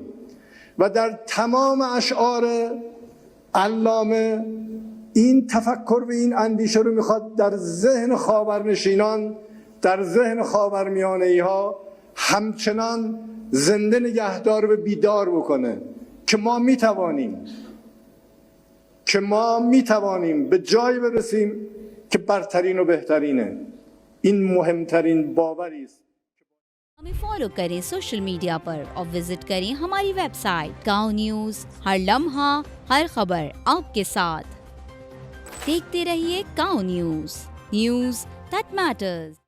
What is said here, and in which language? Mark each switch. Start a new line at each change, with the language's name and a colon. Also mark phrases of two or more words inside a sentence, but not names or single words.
Persian: و در تمام اشعار علامه این تفکر و این اندیشه رو میخواد در ذهن خاورنشینان، در ذهن خاورمیانه‌ای ها همچنان زنده نگهدار و بیدار بکنه که ما میتوانیم به جایی برسیم که برترین و بهترینه. این مهمترین باوری است.
Hindi: हमें फॉलो करें
English: social media
Hindi: पर और विजिट करें हमारी वेबसाइट गाँव न्यूज। हर लम्हा हर खबर आपके साथ। देखते रहिए गाँव न्यूज
English: that matters.